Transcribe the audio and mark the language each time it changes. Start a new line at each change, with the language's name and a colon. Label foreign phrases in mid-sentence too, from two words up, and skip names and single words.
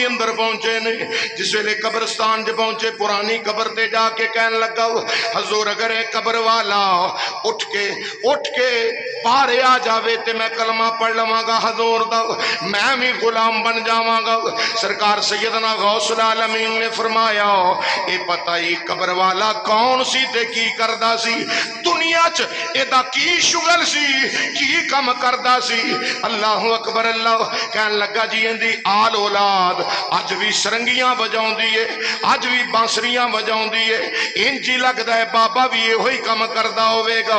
Punjabi: اندر پہنچے نے جس ویلے قبرستان جے پہنچے پرانی قبر تے جا کے کہن لگا حضور اگر ایک قبر والا اٹھ کے باہر آ جاوے تے میں کلمہ پڑھ لواں گا حضور دا میں بھی غلام بن جاواں گا سرکار سیدنا غوث العالمین نے فرمایا اے پتہ ہی قبر والا کون سی تے کی کردا سی دنیا چ ایدا کی شغل سی، کی کم کردا سی.
Arabic: الله أكبر.
Punjabi: اللہ کہن لگا جی ایہدی آل اولاد اج بھی سرنگیاں بجاؤندی ہے، اج بھی بانسریاں بجاؤندی ہے. اینج ہی لگدا ہے بابا بھی ایہو ہی کم کردا ہووے گا.